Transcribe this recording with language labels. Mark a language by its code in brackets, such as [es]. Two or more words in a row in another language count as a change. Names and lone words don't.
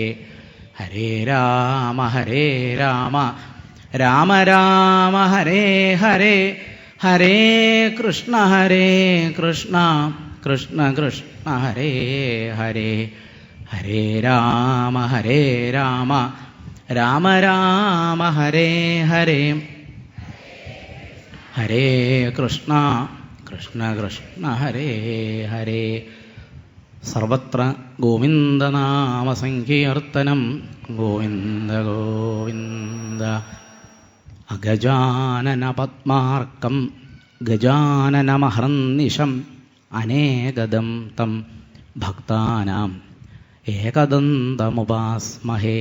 [sa] ഹരേ രാമ രാമ ഹരേ ഹരേ, ഹരേ കൃഷ്ണ കൃഷ്ണ ഹരേ ഹരേ. ഹരേ രാമ രാമ ഹരേ ഹരേ, ഹരേ കൃഷ്ണ ഹരേ ഹരേ. സർവത്ര ഗോവിന്ദനാമസങ്കീർത്തനം, ഗോവിന്ദ ഗോവിന്ദ. അഗജാനന പദ്മാർക്കം ഗജാനനമഹർനിശം, അനേകദം തം ഭക്താനാം ഏകദന്തമുപാസ്മഹേ.